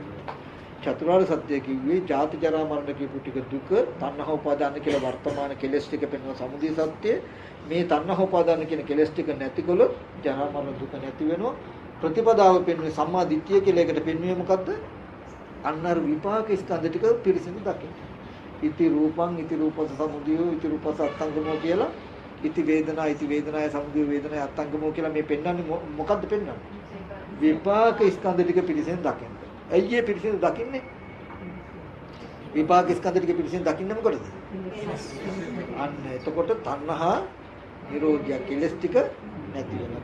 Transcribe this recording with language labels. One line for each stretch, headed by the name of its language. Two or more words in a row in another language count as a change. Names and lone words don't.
Sinhala: චතුරාර්ය සත්‍ය කිව්වේ ජාති ජරා මරණ කියපු ටික දුක, තණ්හා උපාදාන කියලා වර්තමාන කෙලස් ටික පෙන්වන සමුදය සත්‍ය. මේ තණ්හා උපාදාන කියන කෙලස් ටික නැතිකොලොත් ජරා මරණ දුක නැති වෙනවා. ප්‍රතිපදාව පෙන්වන්නේ සම්මා දිට්ඨිය කියලා එකට පෙන්වන්නේ මොකද්ද? අන්නර විපාක ස්කන්ධ ටික පිරිසිදු දකින්න.
Pali: ඉති රූපං ඉති රූපස සමුදයෝ ඉති රූපස අත්ංගමෝ කියලා ඉති වේදනාය සමුදය වේදනාය අත්ංගමෝ
Sinhala: කියලා මේ පෙන්වන්නේ මොකද්ද පෙන්වන්නේ? විපාක ස්කන්ධ ටික පිරිසිදු දකින්න. ඇයි ඒ පිරිසිදු දකින්නේ? විපාක ස්කන්ධ ටික පිළිසින් දකින්න මොකටද? අන්න එතකොට තණ්හා නිරෝධය කෙලස් ටික නැති වෙනවා.